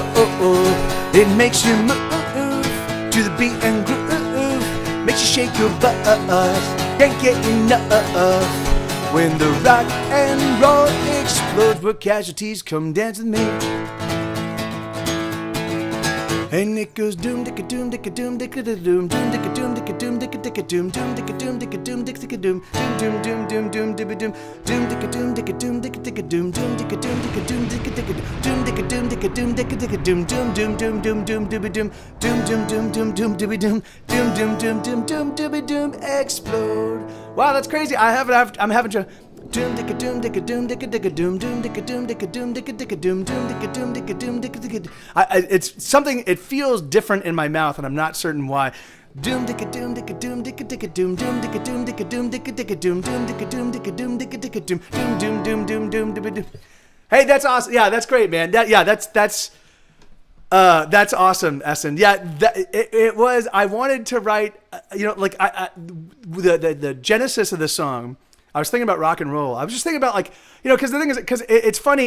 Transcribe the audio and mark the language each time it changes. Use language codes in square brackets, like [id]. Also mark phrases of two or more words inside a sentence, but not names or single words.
[en] It makes you move to the beat and groove. Makes you shake your butt, can't get enough. When the rock and roll explodes, where casualties come dance with me. And it goes doom dicka doom dicka doom dicka doom doom dicka doom dicka doom dicka dicka doom doom dicka doom dicka doom dicka dicka doom doom doom doom doom dibba doom doom dicka doom dicka doom dicka dicka doom doom dicka doom dicka doom dicka dicka doom dicka doom dicka doom dicka dicka doom doom doom doom doom doom dibba doom doom doom doom doom doom dibba doom doom doom doom doom doom dibba doom explode. Wow, that's crazy. I'm having to doom dicka doom dicka doom dicka dicka doom doom dicka doom dicka doom dicka dicka doom doom dicka doom dicka doom dicka dicka. It's something. It feels different in my mouth, and I'm not certain why. Doom dicka doom dicka doom dicka dicka doom doom dicka doom dicka doom dicka dicka doom doom dicka doom dicka doom dicka dicka doom doom doom doom doom doom doom. Hey, that's awesome. Yeah, that's great, man. That's awesome, Essen. Yeah, it was. I wanted to write. Like the genesis of the song. I was thinking about rock and roll. I was just thinking about because the thing is, because it's funny.